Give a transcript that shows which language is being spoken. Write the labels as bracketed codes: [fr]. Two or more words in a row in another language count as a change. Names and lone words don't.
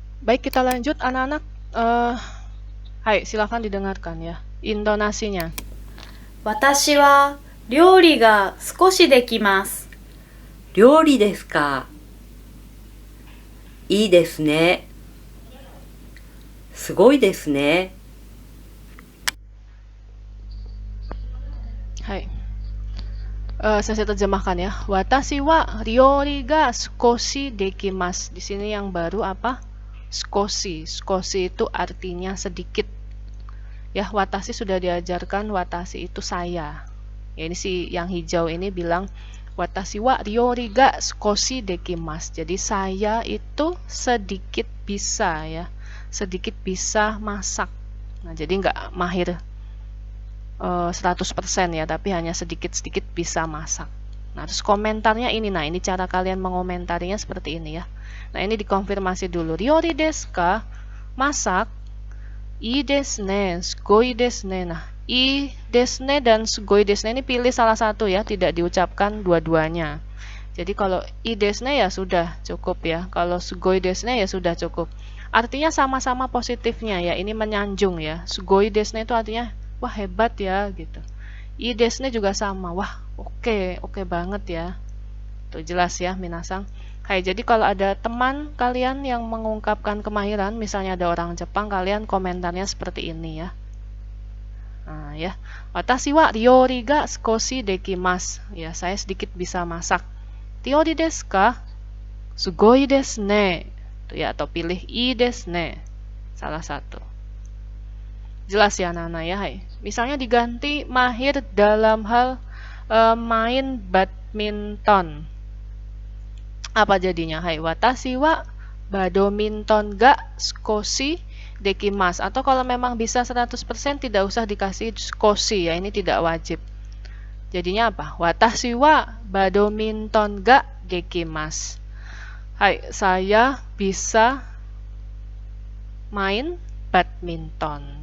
[id] Baik, kita lanjut anak-anak. Hai, silakan didengarkan ya intonasinya. [ja] 私は料理が少しできます。料理ですか。いいですね。すごいですね。 [id] Hai. Saya terjemahkan ya. [ja] 私は料理が少しできます. [id] Di sini yang baru apa? Sukoshi. Sukoshi itu artinya sedikit. Ya, watashi sudah diajarkan, watashi itu saya. Ya, ini si yang hijau ini bilang [ja] 私は料理が少しできます. [id] Jadi saya itu sedikit bisa ya. Sedikit bisa masak. Nah, jadi nggak mahir 100% ya, tapi hanya sedikit-sedikit bisa masak. Nah, terus komentarnya ini, nah ini cara kalian mengomentarinya seperti ini ya. Nah, ini dikonfirmasi dulu. [ja] 料理ですか? [id] Masak. [ja] いいですね、すごいですね. [id] Nah, [ja] いいですね [id] dan [ja] すごいですね [id] ini pilih salah satu ya, tidak diucapkan dua-duanya. Jadi kalau [ja] いいですね [id] ya sudah cukup ya. Kalau [ja] すごいですね [id] ya sudah cukup. Artinya sama-sama positifnya ya, ini menyanjung ya. [ja] すごいですね [id] itu artinya wah hebat ya gitu. [ja] いいですね [id] juga sama. Wah, oke banget ya. Tuh jelas ya minasang. Hai, jadi kalau ada teman kalian yang mengungkapkan kemahiran, misalnya ada orang Jepang, kalian komentarnya seperti ini ya. Nah, ya. [ja] 私は料理が少しできます. [id] Ya, saya sedikit bisa masak. [ja] 料理ですか? すごいですね. [id] Tuh ya, atau pilih [ja] いいですね. [id] Salah satu. Jelas ya anak-anak ya. Hai. Misalnya diganti mahir dalam hal main badminton. Apa jadinya? Hai, [ja] 私はバドミントンが少しできます. [id] Atau kalau memang bisa 100% tidak usah dikasih sukoshi ya, ini tidak wajib. Jadinya apa? [ja] 私はバドミントンができます. [id] Hai, saya bisa main badminton.